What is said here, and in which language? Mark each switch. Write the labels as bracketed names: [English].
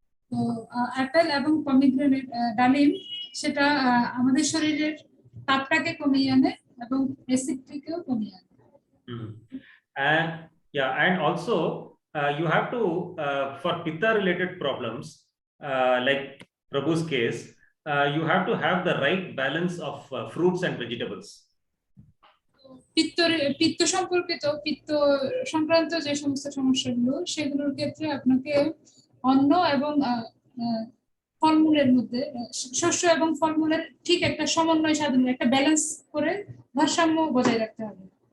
[Bangla] তো আপেল এবং পমিগ্রেনেট, ডালিম, সেটা আমাদের শরীরের তাপটাকে কমিয়ে আনে এবং অ্যাসিডটিকেও কমিয়ে আনে। [English] And yeah, and also you have to for pitta related problems like Prabhu's case, you have to have the right balance of fruits and vegetables. [Bangla] পিত্ত সংক্রান্ত যে সমস্ত সমস্যাগুলো, সেগুলোর ক্ষেত্রে আপনাকে অন্ন এবং ফলমূলের মধ্যে, শস্য এবং ফলমূলের ঠিক একটা সমন্বয় সাধনের, একটা ব্যালেন্স করে ভারসাম্য বজায় রাখতে হবে।